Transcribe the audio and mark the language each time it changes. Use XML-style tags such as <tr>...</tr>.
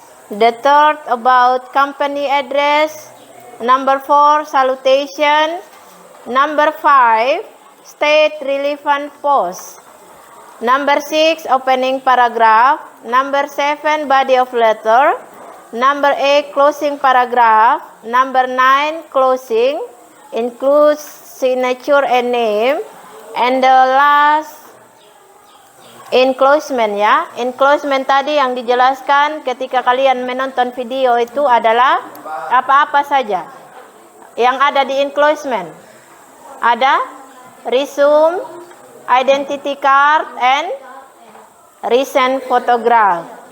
<en>the third about company address, number 4 salutation, number 5 state relevant post, number 6 opening paragraph, number 7 body of letter, number 8 closing paragraph, number 9 closing includes signature and name, and the last enclosement ya.</en> <id>Enclosement tadi yang dijelaskan ketika kalian menonton video itu adalah apa-apa saja yang ada di enclosement. Ada</id> <en>resume, identity card, and recent photograph.</en>